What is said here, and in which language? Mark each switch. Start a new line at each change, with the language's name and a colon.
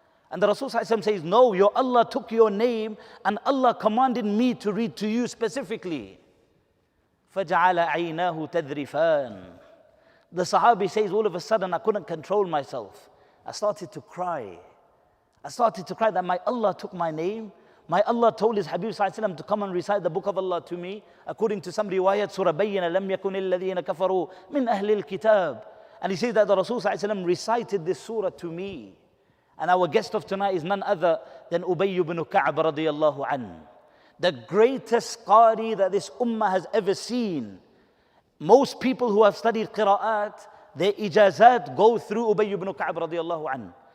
English: And the Rasul says, no, your Allah took your name and Allah commanded me to read to you specifically.
Arabic: فَجَعَلَ عَيْنَاهُ تَذْرِفَانِ.
English: The Sahabi says, all of a sudden I couldn't control myself. I started to cry. I started to cry that my Allah took my name. My Allah told his Habib ﷺ to come and recite the book of Allah to me. According to some riwayat, Surah Bayyina,
Arabic: لَمْ يَكُنِ الَّذِينَ كَفَرُوا مِنْ أَهْلِ الْكِتَابِ.
English: And he says that the Rasul ﷺ recited this surah to me. And our guest of tonight is none other than Ubayy ibn Ka'b radiyallahu anhu. The greatest qari that this ummah has ever seen. Most people who have studied qira'at, their ijazat go through Ubayy ibn Ka'b radiallahu anhu.